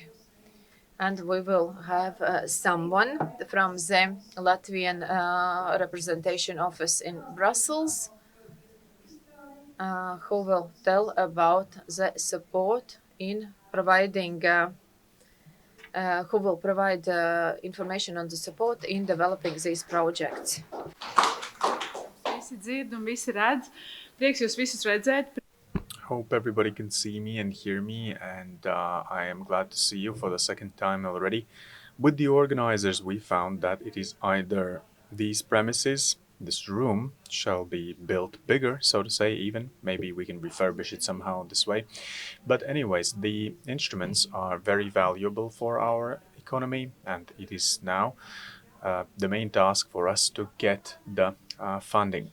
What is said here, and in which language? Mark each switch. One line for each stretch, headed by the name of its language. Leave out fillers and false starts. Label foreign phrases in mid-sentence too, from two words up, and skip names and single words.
English: And we will have someone from the Latvian representation office in Brussels who will tell about the support in providing who will provide information on the support in developing these projects.
Latvian: Visi dzird un visi redz. Prieks jūs visus redzēt.
English: Hope everybody can see me and hear me, and I am glad to see you for the second time already. With the organizers, we found that it is either these premises, this room, shall be built bigger, so to say, even. Maybe we can refurbish it somehow this way. But anyways, the instruments are very valuable for our economy, and it is now the main task for us to get the funding.